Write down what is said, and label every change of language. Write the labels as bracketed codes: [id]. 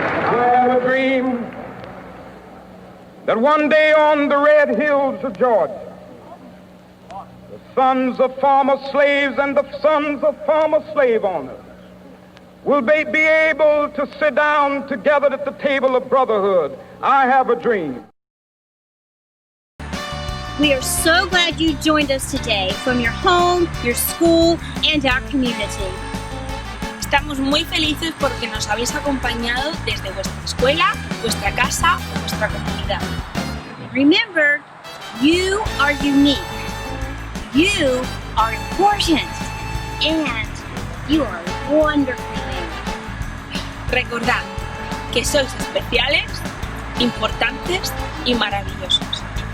[en] I have a dream that one day on the red hills of Georgia, the sons of former slaves and the sons of former slave owners will be able to sit down together at the table of brotherhood. I have a dream. We are so glad you joined us today from your home, your school, and our community. [es] Estamos muy felices porque nos habéis acompañado desde vuestra escuela, vuestra casa o vuestra comunidad. [en] Remember, you are unique, you are important, and you are wonderfully made. [es] Recordad que sois especiales, importantes y maravillosos.